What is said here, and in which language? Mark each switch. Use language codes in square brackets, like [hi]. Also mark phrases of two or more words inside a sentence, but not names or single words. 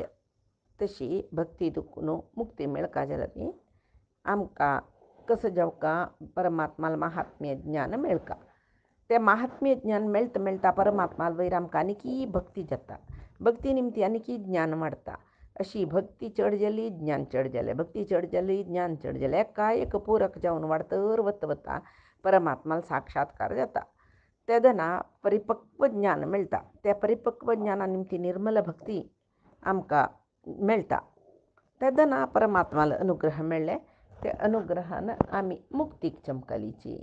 [kok] तशी भक्ती दुखून मुक्ती मेळका जाल्यार आमकां कसं जावका परमात्माला महात्म्य ज्ञान मेळका. तें महात्म्य ज्ञान मेळटा मेळटा परमात्माला वयर आमकां आनीकी भक्ती जाता. भक्ती निमती आनीकी ज्ञान वाडटा. अशी भक्ती चढ गेली ज्ञान चढ गेले, भक्ती चढ गेली ज्ञान चढ गेले, एकाएक पूरक जाऊन वाढतर वत वता परमात्माला साक्षात्कार जाता. तेदना परिपक्व ज्ञान मिळता. त्या परिपक्व ज्ञानानिमती निर्मल भक्ती आमकां मेळटा. तेदना परमात्माला अनुग्रह मेळ्ळे. त्या अनुग्रहानं आमी मुक्तीक चमकलीची.